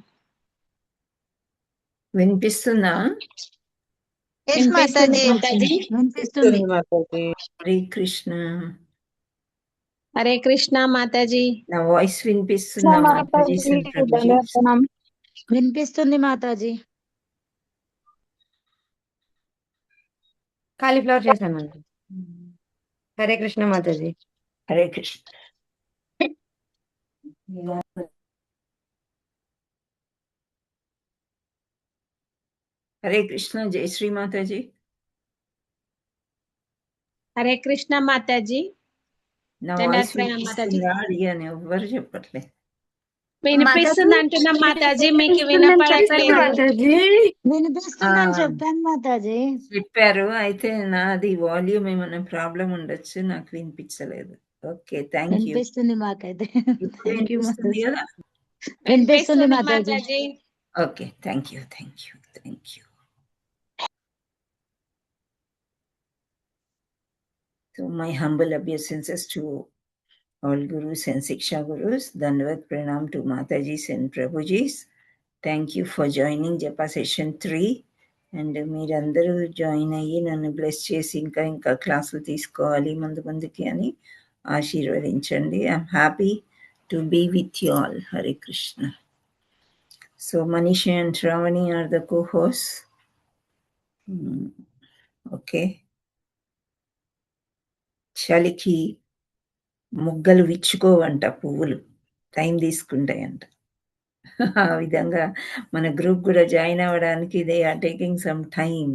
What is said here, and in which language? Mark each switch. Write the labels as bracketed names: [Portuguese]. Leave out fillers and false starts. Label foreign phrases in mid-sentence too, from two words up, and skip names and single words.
[Telugu] వినిపిస్తుందా? ఎస్ మాతాజీ. [Hindi] माताजी. [Telugu] వినిపిస్తుంది మాతాజీ. హరే కృష్ణ. [Hindi] हरे कृष्णा माता जी. [Telugu] నా వాయిస్ వినిపిస్తుందా మాతాజీ [Hindi] सन प्रभु जी? [Telugu] వినిపిస్తుంది మాతాజీ. కాలీఫ్లవర్ చేశాను. హరే కృష్ణ మాతాజీ. హరే కృష్ణ. హరే కృష్ణ. జై శ్రీ మాతాజీ. [Hindi] हरे कृष्णा माता जी, [Telugu] నా దండవత్ వాయిస్ ప్రణామ్ మాతాజీ. వినిపిస్తుందా అడిగాను, ఎవ్వరు చెప్పట్లే. వినిపిస్తుంది అంటున్నా మాతాజీ, మీకు వినపడట్లేదు. వినిపిస్తుందని చెప్పాను మాతాజీ. చెప్పారు. అయితే నాది వాల్యూమ్ ఏమైనా ప్రాబ్లం ఉండొచ్చు, నాకు వినిపించలేదు. [English] Okay, thank you. [Telugu] వినిపిస్తుంది మాకైతే. ఇప్పుడు [English] Thank you [Telugu] వినిపిస్తుంది మాతాజీ. కదా? వినిపిస్తుంది మాతాజీ. మాతాజీ. ఓకే, [English] Thank you, thank you, thank you. So my humble obeisances to all gurus and Siksha gurus. Dandavat pranam to Matajis and Prabhujis. Thank you for joining Japa session 3. [Telugu] And మీరందరూ జాయిన్ అయ్యి నన్ను బ్లెస్ చేసి ఇంకా ఇంకా క్లాసులు తీసుకోవాలి ముందు ముందుకి అని ఆశీర్వదించండి. [English] I'm happy to be with you all. [Telugu] హరే కృష్ణ. [English] So Manisha and Shravani are the co-hosts. [Telugu] ఓకే. చలికి ముగ్గలు విచ్చుకోవంట పువ్వులు, టైం తీసుకుంటాయంట. ఆ విధంగా మన గ్రూప్ కూడా జాయిన్ అవ్వడానికి [English] they are taking some time.